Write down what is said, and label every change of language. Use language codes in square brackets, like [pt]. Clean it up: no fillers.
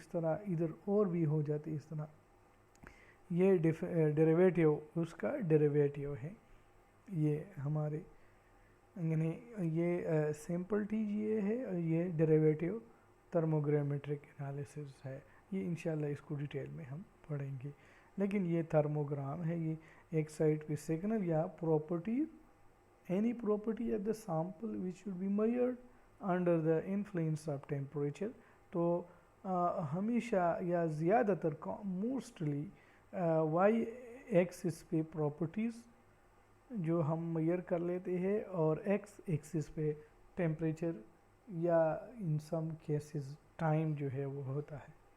[ur] اس طرح ادھر اور بھی ہو جاتی ہے اس طرح. یہ ڈیریویٹیو اس کا ڈیریویٹیو ہے. یہ ہمارے یعنی یہ سمپل ٹی جی اے ہے اور یہ ڈیریویٹیو تھرموگرامیٹرک انالیسس ہے. یہ انشاءاللہ اس کو ڈیٹیل میں ہم پڑھیں گے. لیکن یہ تھرموگرام ہے, یہ ایک سائٹ پہ سگنل یا property [en] any property at the sample which should be measured under the influence of temperature. [ur] تو ہمیشہ یا زیادہ تر موسٹلی وائی ایکسس پہ پراپرٹیز جو ہم میئر کر لیتے ہیں اور ایکس ایکسس پہ ٹیمپریچر یا ان سم کیسز ٹائم جو ہے وہ ہوتا ہے.